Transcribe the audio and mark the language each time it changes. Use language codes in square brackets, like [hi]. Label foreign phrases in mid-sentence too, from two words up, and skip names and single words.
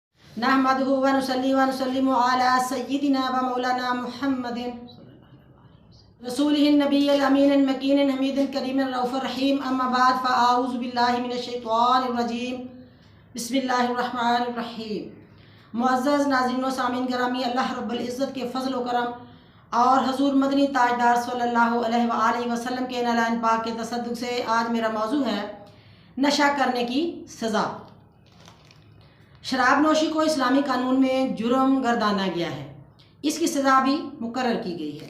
[ar] نحمده و نصلي و نسلم على سيدنا و مولانا محمد رسوله النبي الأمين مكين حميد كريم رؤوف الرحيم. أما بعد فأعوذ بالله من الشيطان الرجيم. بسم الله الرحمن الرحيم. [ur] معزز ناظرین و سامعین گرامی، اللہ رب العزت کے فضل و کرم اور حضور مدنی تاجدار [ar] صلى الله عليه وسلم [ur] کے نالان پاک کے تصدق سے آج میرا موضوع ہے نشہ کرنے کی سزا. شراب نوشی کو اسلامی قانون میں جرم گردانا گیا ہے، اس کی سزا بھی مقرر کی گئی ہے.